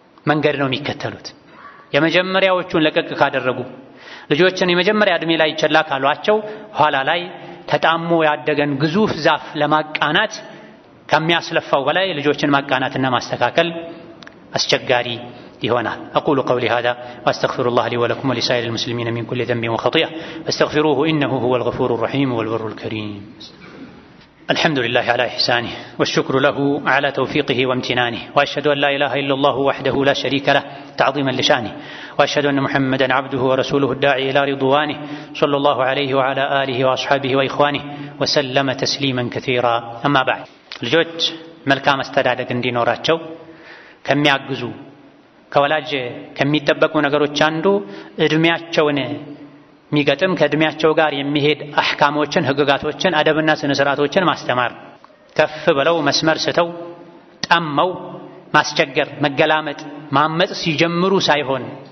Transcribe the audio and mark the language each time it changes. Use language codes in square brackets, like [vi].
[am] መንገድ ነው የሚከተሉት። የመጀመሪያዎቹን ለቀቅ ካደረጉ ልጆችን የመጀመሪያ ዕድሜ ላይ ቸላ ካሏቸው ኋላ ላይ ተጣሞ ያደገን ግዙፍ ዛፍ ለማቃናት ከሚያስለፋው በላይ ልጆችን ማቃናትና ማስተካከል አስቸጋሪ ይሆናል። [ar] أقول قولي هذا وأستغفر الله لي ولكم ولسائر المسلمين من كل ذنب وخطيئة فاستغفروه إنه هو الغفور الرحيم والبر الكريم. الحمد لله على إحسانه والشكر له على توفيقه وامتنانه، وأشهد أن لا إله إلا الله وحده لا شريك له تعظيما لشانه، وأشهد أن محمدا عبده ورسوله الداعي إلى رضوانه صلى الله عليه وعلى آله وأصحابه وإخوانه وسلم تسليما كثيرا. أما بعد، [am] ልጆች መልካም አስተዳደግ እንዲኖራቸው ከሚያግዙ ከወላጅ ከሚጠበቁ ነገሮች አንዱ እድሜያቸውን የሚገጥም ከእድሜያቸው ጋር የሚሄድ አህካሞችን፣ ህግጋቶችን፣ አደብና ስነ ስርዓቶችን ማስተማር። ከፍ ብለው መስመር ስተው ጠመው ማስቸገር፣ መገላመጥ፣ ማመጽ ሲጀምሩ ሳይሆን